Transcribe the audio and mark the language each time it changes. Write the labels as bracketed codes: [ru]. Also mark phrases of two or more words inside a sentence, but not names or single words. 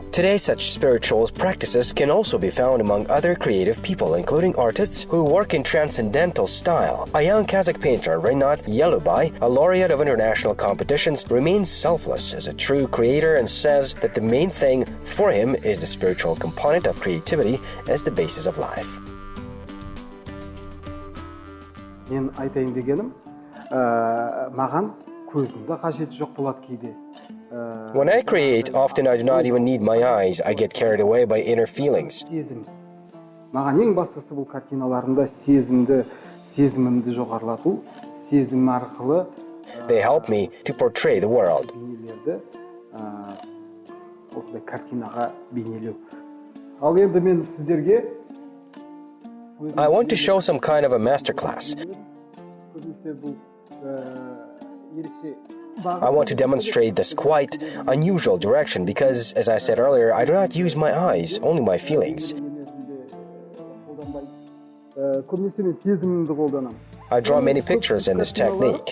[en] Today, such spiritual practices can also be found among other creative people, including artists who work in transcendental style. A young Kazakh painter, Renat Yelubay, a laureate of international competitions, remains selfless as a true creator and says that the main thing for him is the spiritual component of creativity as the basis of life. [kk] Мен айтайын дегенім, маған көзімді қажеті жоқ болады кейде. [en] When I create, often I do not even need my eyes. I get carried away by inner feelings. [kk] Маған ең бастысы бұл картиналарында сезімімді жоғарылату, сезім арқылы [en] They help me to portray the world. [kk] бейнелерді осындай картинаға бейнелеу. Ал енді мен сіздерге [en] I want to show some kind of a masterclass. I want to demonstrate this quite unusual direction because, as I said earlier, I do not use my eyes, only my feelings. I draw many pictures in this technique.